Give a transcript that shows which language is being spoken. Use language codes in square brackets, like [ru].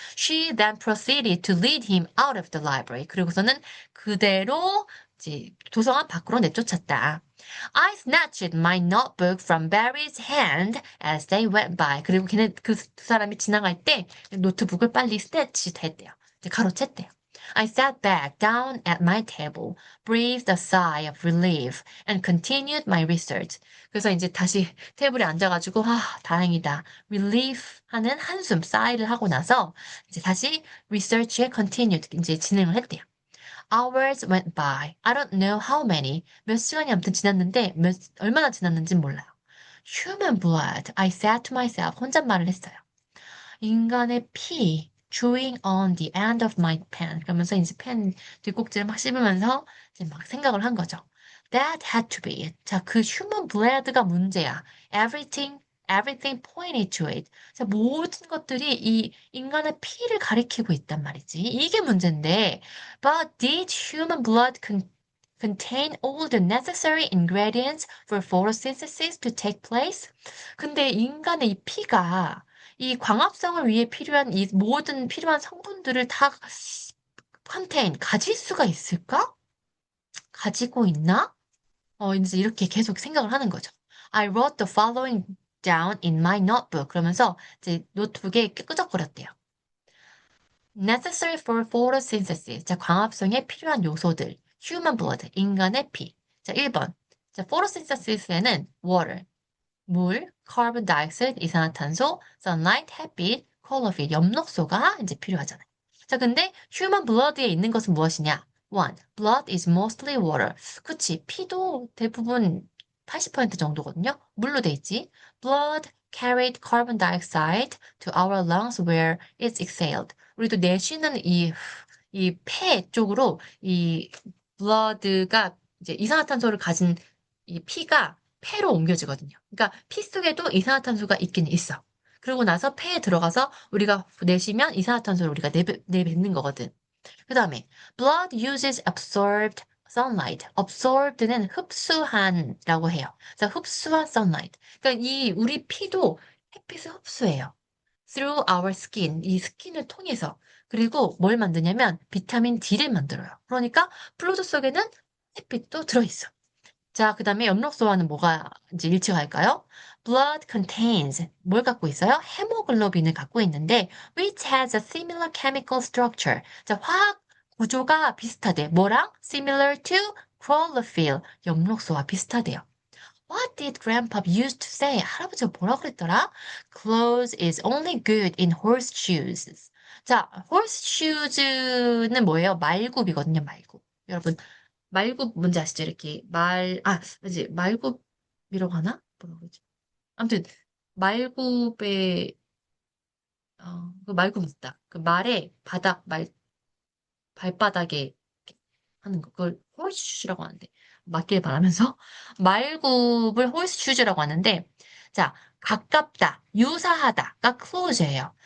[en] She then proceeded to lead him out of the library. [ko] 그리고서는 그대로 이제 도서관 밖으로 내쫓았다. [en] I snatched my notebook from Barry's hand as they went by. [ko] 그리고 걔는 그 두 사람이 지나갈 때 노트북을 빨리 스태치 했대요. 이제 가로챘대요. [en] I sat back down at my table, breathed a sigh of relief, and continued my research. [ko] 그래서 이제 다시 테이블에 앉아가지고 다행이다. relief 하는 한숨, sigh를 하고 나서 이제 다시 research에 continued, 이제 진행을 했대요. [en] Hours went by. I don't know how many. [ko] 몇 시간이 아무튼 지났는데 얼마나 지났는지 몰라요. [en] Human blood. I said to myself. [ko] 혼잣말을 했어요. 인간의 피. [en] Chewing on the end of my pen. [ko] 그러면서 이제 펜 뒷꼭지를 막 씹으면서 이제 막 생각을 한 거죠. [en] That had to be it. [ko] 자, 그 human blood가 문제야. [en] Everything pointed to it. [ko] 자, 모든 것들이 이 인간의 피를 가리키고 있단 말이지. 이게 문제인데, [en] but did human blood contain all the necessary ingredients for photosynthesis to take place? [ko] 근데 인간의 이 피가 이 광합성을 위해 필요한 이 모든 필요한 성분들을 다 가질 수가 있을까? 가지고 있나? 이제 이렇게 계속 생각을 하는 거죠. [en] I wrote the following down in my notebook. [ko] 그러면서 이제 노트북에 끄적거렸대요. [en] Necessary for photosynthesis. [ko] 자, 광합성에 필요한 요소들. Human blood. 인간의 피. 자, 1번. 자, photosynthesis에는 water. 물, carbon dioxide, 이산화탄소, sunlight, 햇빛, chlorophyll, 엽록소가 이제 필요하잖아요. 자, 근데 human blood에 있는 것은 무엇이냐? [en] One, blood is mostly water. [ko] 그치, 피도 대부분 80% 정도거든요. 물로 돼 있지. [en] Blood carried carbon dioxide to our lungs where it's exhaled. [ko] 우리도 내쉬는 이 폐 쪽으로 이 blood가 이제 이산화탄소를 가진 이 피가 폐로 옮겨지거든요. 그러니까 피 속에도 이산화탄소가 있긴 있어. 그러고 나서 폐에 들어가서 우리가 내쉬면 이산화탄소를 우리가 내뱉는 거거든. 그 다음에 [en] blood uses absorbed sunlight. [ko] absorbed는 흡수한라고 해요. 그래서 흡수한 sunlight. 그러니까 이 우리 피도 햇빛을 흡수해요. [en] through our skin. [ko] 이 스킨을 통해서. 그리고 뭘 만드냐면 비타민 D를 만들어요. 그러니까 블루드 속에는 햇빛도 들어있어. 자, 그 다음에 엽록소와는 뭐가 이제 일치할까요? [en] Blood contains [ko] 뭘 갖고 있어요? 헤모글로빈을 갖고 있는데 [en] which has a similar chemical structure. [ko] 자, 화학 구조가 비슷하대. 뭐랑? [en] Similar to chlorophyll. [ko] 엽록소와 비슷하대요. [en] What did Grandpa used to say? [ko] 할아버지가 뭐라 그랬더라? [en] Clothes is only good in horseshoes. [ko] 자, horseshoes는 뭐예요? 말굽이거든요, 말굽. 여러분, 말굽 뭔지 아시죠? 이렇게 뭐지? 말굽이라고 하나? 뭐라고 그러지? 아무튼, 말굽의, 그 말굽 있다. 그 말의 발바닥에 하는 거, 그걸 홀스슈즈라고 하는데, 맞길 바라면서, 말굽을 홀스슈즈라고 하는데, 자, 가깝다, 유사하다가 close예요.